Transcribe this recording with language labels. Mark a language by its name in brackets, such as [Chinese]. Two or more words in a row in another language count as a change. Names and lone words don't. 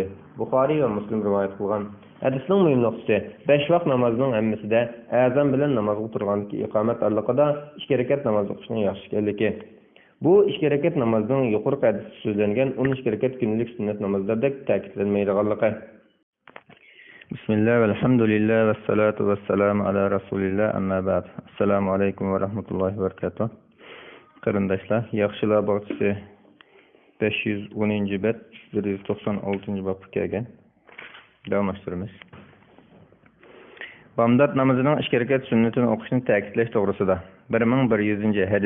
[Uzbek] Buxoriy va Muslim rivoyat qilgan. Hadisning muhim nuqtasi 5 vaqt namozining hammasida azon bilan namozga turganki, iqomat orliqida 2 rakat namoz o'qishning yaxshi ekanligi. Bu 2 rakat namozning yuqori hadisda so'zlangan 12 rakat kunlik sunnat namozlarda ta'kidlanmaydiganligi. [Arabic] بسم الله الحمد لله والصلاة والسلام على رسول الله أما بعد. السلام عليكم ورحمة الله وبركاته. [Uzbek] Qarindoshlar, yaxshilar bog'chisi 510-bet 196-bobga kelgan. Davom ettiramiz. Bomdod namozining 2 rakat sunnatini o'qishni ta'kidlash to'g'risida 1100-hadis.